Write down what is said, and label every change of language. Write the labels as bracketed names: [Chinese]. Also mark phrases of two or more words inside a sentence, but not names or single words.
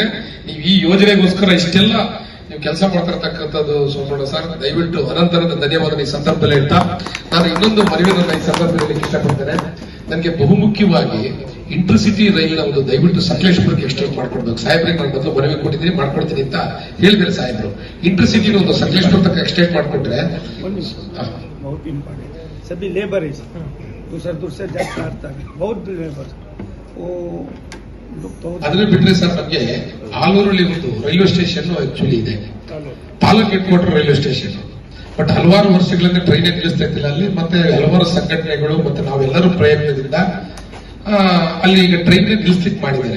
[Kannada] ನೀವು ಈ ಯೋಜನೆಗೋಸ್ಕರ ಇಷ್ಟೆಲ್ಲ ನೀವು ಕೆಲಸ ಮಾಡ್ತಿರ್ತಕ್ಕಂಥದ್ದು ಸೋಮಣ್ಣ ಸರ್, ದಯವಿಟ್ಟು ಅನಂತರದ ಧನ್ಯವಾದ ಈ ಸಂದರ್ಭದಲ್ಲಿ ಹೇಳ್ತಾ ನಾನು ಇನ್ನೊಂದು ಮನವಿಯನ್ನು ಈ ಸಂದರ್ಭದಲ್ಲಿ ಇಷ್ಟಪಡ್ತೇನೆ. ನನಗೆ ಬಹುಮುಖ್ಯವಾಗಿ ಇಂಟರ್ಸಿಟಿ ರೈಲ್ನ ಒಂದು ದಯವಿಟ್ಟು ಸಕಲೇಶಪುರಕ್ಕೆ ಎಕ್ಸ್ಟೆಂಡ್ ಮಾಡ್ಕೊಡ್ಬೇಕು. ಸಾಹೇಬ್ರಿಗೆ ನಾನು ಮೊದಲು ಮನವಿ ಕೊಟ್ಟಿದ್ದೀನಿ, ಮಾಡ್ಕೊಡ್ತೀನಿ ಅಂತ ಹೇಳಿದ್ರೆ ಸಾಹೇಬ್ರು ಇಂಟರ್ಸಿಟಿ ಒಂದು ಸಕಲೇಶಪುರ ತನಕ ಎಕ್ಸ್ಟೆಂಡ್ ಮಾಡ್ಕೊಟ್ರೆ [Hindi] सभी लेबर दूर से जाता है, बहुत लेबर [Kannada] ಅದನ್ನ ಬಿಟ್ರೆ ಸರ್, ನಮಗೆ ಆಲೂರಲ್ಲಿ ಒಂದು [English] railway station actually [Kannada] ಇದೆ, ತಾಲೂಕ್ [English] head quarter railway station. [Kannada] ಬಟ್ ಹಲವಾರು ವರ್ಷಗಳಿಂದ ಟ್ರೈನ್ ನಿಲ್ಲಿಸ್ತಾ ಇದ್ದಿಲ್ಲ ಅಲ್ಲಿ. ಮತ್ತೆ ಹಲವಾರು ಸಂಘಟನೆಗಳು ಮತ್ತೆ ನಾವೆಲ್ಲರೂ ಪ್ರಯತ್ನದಿಂದ ಅಲ್ಲಿ ಈಗ ಟ್ರೈನ್ ನಿಲ್ಲಿಸ್ಲಿಕ್ಕೆ ಮಾಡಿದ್ದಾರೆ.